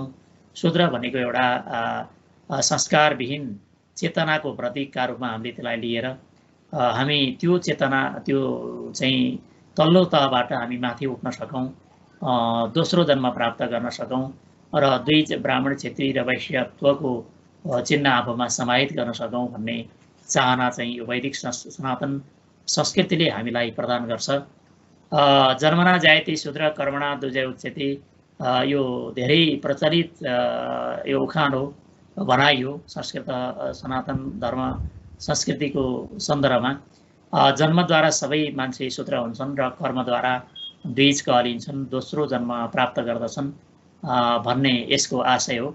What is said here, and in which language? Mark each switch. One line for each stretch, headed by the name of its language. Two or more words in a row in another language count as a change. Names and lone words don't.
Nepali: शूद्र भनेको एउटा संस्कारविहीन चेतनाको प्रतीकका रूपमा हामीले त्यसलाई लिएर हामी त्यो चेतना, त्यो चाहिँ तल्लो तहबाट हामी माथि उठ्न सकौँ, दोस्रो जन्म प्राप्त गर्न सकौँ र द्विज, ब्राह्मण, क्षेत्री र वैश्यत्वको चिन्ह आफूमा समाहित गर्न सकौँ भन्ने चाहना चाहिँ यो वैदिक सनातन संस्कृतिले हामीलाई प्रदान गर्छ।
Sanskrit: जन्मना जायते शूद्र कर्मणा द्विज उच्यते,
Nepali: यो धेरै प्रचलित यो उखान हो, भनाइ हो संस्कृत सनातन धर्म संस्कृतिको सन्दर्भमा। जन्मद्वारा सबै मान्छे शूद्र हुन्छन् र कर्मद्वारा द्विज कहलिन्छन्, दोस्रो जन्म प्राप्त गर्दछन् भन्ने यसको आशय हो।